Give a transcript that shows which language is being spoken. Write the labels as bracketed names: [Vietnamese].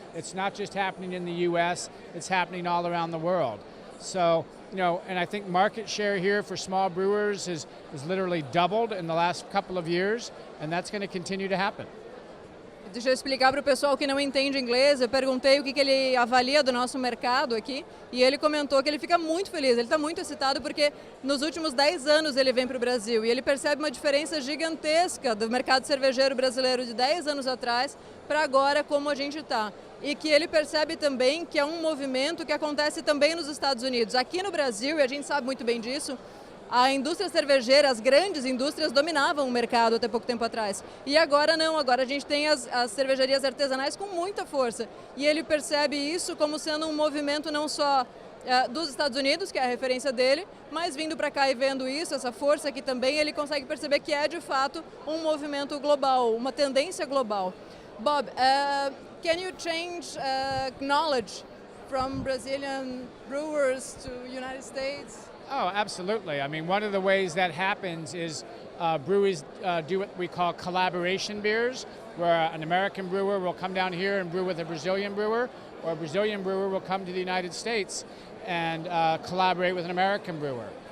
[English] It's not just happening in the US, it's happening all around the world. So, you know, and I think market share here for small brewers is literally doubled in the last couple of years, and that's going to continue to happen. [Portuguese] Deixa eu explicar para o pessoal que não entende inglês. Eu perguntei o que ele avalia do nosso mercado aqui e ele comentou que ele fica muito feliz, ele está muito excitado porque nos últimos 10 anos ele vem para o Brasil e ele percebe uma diferença gigantesca do mercado cervejeiro brasileiro de 10 anos atrás para agora como a gente está. E que ele percebe também que é um movimento que acontece também nos Estados Unidos. Aqui no Brasil, e a gente sabe muito bem disso, a indústria cervejeira, as grandes indústrias dominavam o mercado até pouco tempo atrás. E agora não, agora a gente tem as cervejarias artesanais com muita força. E ele percebe isso como sendo um movimento não só dos Estados Unidos, que é a referência dele, mas vindo para cá e vendo isso, essa força aqui também, ele consegue perceber que é de fato um movimento global, uma tendência global. [English] Bob, can you change knowledge from Brazilian brewers to United States? Oh, absolutely. I mean, one of the ways that happens is breweries do what we call collaboration beers, where an American brewer will come down here and brew with a Brazilian brewer, or a Brazilian brewer will come to the United States and collaborate with an American brewer.